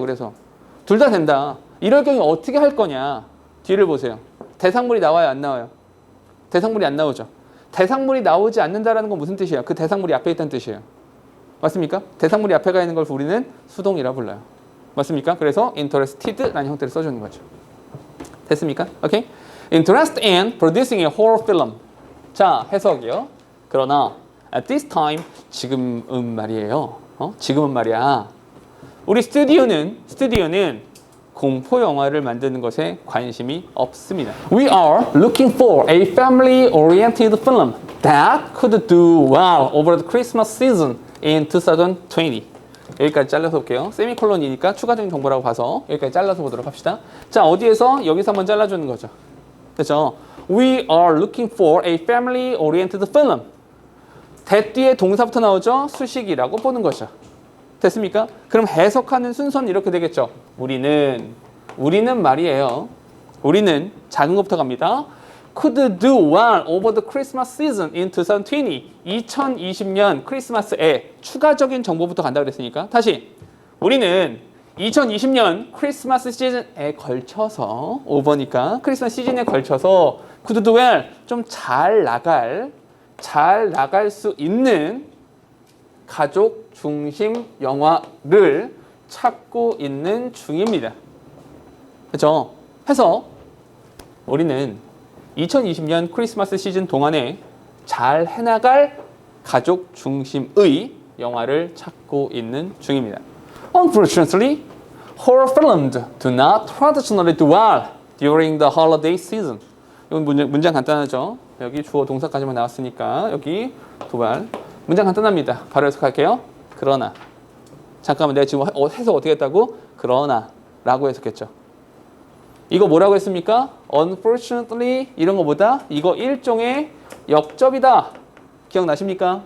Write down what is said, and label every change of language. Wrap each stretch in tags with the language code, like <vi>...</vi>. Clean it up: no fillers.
<ko>그래서 둘 다 된다. 이럴 경우에 어떻게 할 거냐? 뒤를 보세요. 대상물이 나와요, 안 나와요? 대상물이 안 나오죠. 대상물이 나오지 않는다라는 건 무슨 뜻이야? 그 대상물이 앞에 있다는 뜻이에요. 맞습니까? 대상물이 앞에 가 있는 걸 우리는 수동이라 불러요. 맞습니까? 그래서 interested라는 형태를 써주는 거죠. 됐습니까? 오케이?</ko> <en>Interest in producing a horror film.</en> <ko>자, 해석이요. 그러나</ko> <en>at this time,</en> <ko>지금은 말이에요. 지금은 말이야. 우리 스튜디오는 공포 영화를 만드는 것에 관심이 없습니다.</ko> <en>We are looking for a family-oriented film that could do well over the Christmas season in 2020.</en> <ko>여기까지 잘라서 볼게요. 세미콜론이니까 추가적인 정보라고 봐서 여기까지 잘라서 보도록 합시다. 자, 어디에서? 여기서 한번 잘라주는 거죠. 그렇죠?</ko> <en>We are looking for a family-oriented film.</en> <ko>that 뒤에 동사부터 나오죠? 수식이라고 보는 거죠. 됐습니까? 그럼 해석하는 순서는 이렇게 되겠죠. 우리는 말이에요. 우리는 작은 것부터 갑니다.</ko> <en>Could do well over the Christmas season in 2020.</en> <ko>2020년 크리스마스에 추가적인 정보부터 간다고 그랬으니까 다시 우리는 2020년 크리스마스 시즌에 걸쳐서 오버니까 크리스마스 시즌에 걸쳐서</ko> <en>could do well</en> <ko>좀 잘 나갈 잘 나갈 수 있는 가족 중심 영화를 찾고 있는 중입니다. 그렇죠? 해서 우리는 2020년 크리스마스 시즌 동안에 잘 해나갈 가족 중심의 영화를 찾고 있는 중입니다.</ko> <en>Unfortunately, horror films do not traditionally do well during the holiday season.</en> <ko>이건 문장 간단하죠? 여기 주어 동사까지만 나왔으니까 여기 도발. 문장 간단합니다. 바로 해석할게요. 그러나. 잠깐만, 내가 지금 해석 어떻게 했다고? 그러나 라고 해석했죠. 이거 뭐라고 했습니까? Unfortunately 이런 거보다 이거 일종의 역접이다. 기억나십니까?</ko>